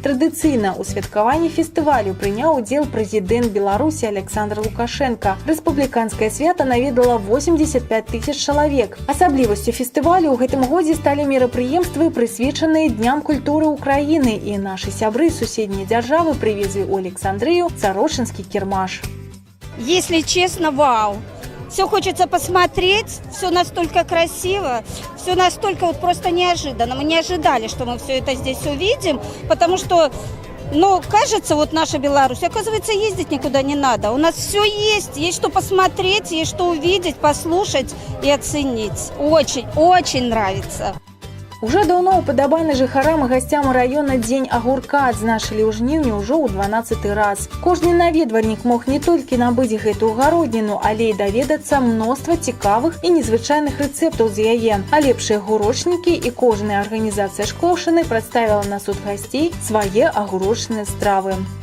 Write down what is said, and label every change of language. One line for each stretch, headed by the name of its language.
Belarusian: Традыцыйна ў святкаванні фестывалю прыняў удзел прэзідэнт Беларусі Александр Лукашенко. Рэспубліканскае свята наведала 85 тысяч чалавек. Асаблівасцю фестывалю ў гэтым годзе сталі мерапрыемствы, прысвечаныя Дням культуры Украіны, і нашы сябры суседняй дзяржавы прывезлі ў Александрыю царочынскі кірмаш.
Russian: Если честно, вау. Все хочется посмотреть, все настолько красиво, все настолько вот просто неожиданно. Мы не ожидали, что мы все это здесь увидим, потому что, кажется, вот наша Беларусь, оказывается, ездить никуда не надо. У нас все есть что посмотреть, есть что увидеть, послушать и оценить. Очень, очень нравится.
Belarusian: Уже даўно упадабаны жыхарам і гасцям раёна Дзень агурка адзначылі ў жніўні ўжо ў 12-й раз. Кожны наведвальнік мог не толькі набыць гэтую гародніну, але і даведацца мноства цікавых і незвычайных рэцэптаў з яе. А лепшыя гурочнікі і кожная арганізацыя шклоўшчыны прадставіла на суд гасцей свае агурочныя стравы.